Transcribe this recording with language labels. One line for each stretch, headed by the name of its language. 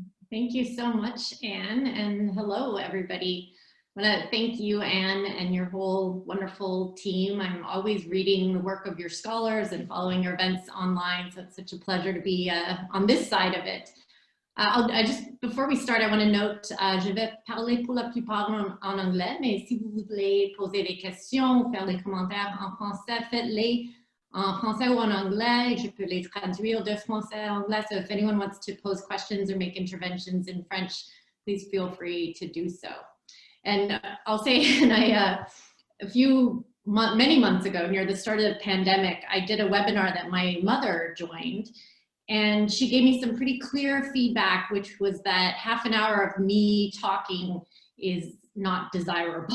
English: Thank you so much, Anne, and hello, everybody. I want to thank you, Anne, and your whole wonderful team. I'm always reading the work of your scholars and following your events online, so it's such a pleasure to be on this side of it. Before we start, I want to note,
French: je vais parler pour la plupart en anglais, mais si vous voulez poser des questions, faire des commentaires en français, faites-les en français ou en anglais. Je peux les traduire de français à anglais.
English: So if anyone wants to pose questions or make interventions in French, please feel free to do so. And I'll say, many months ago, near the start of the pandemic, I did a webinar that my mother joined. And she gave me some pretty clear feedback, which was that half an hour of me talking is not desirable.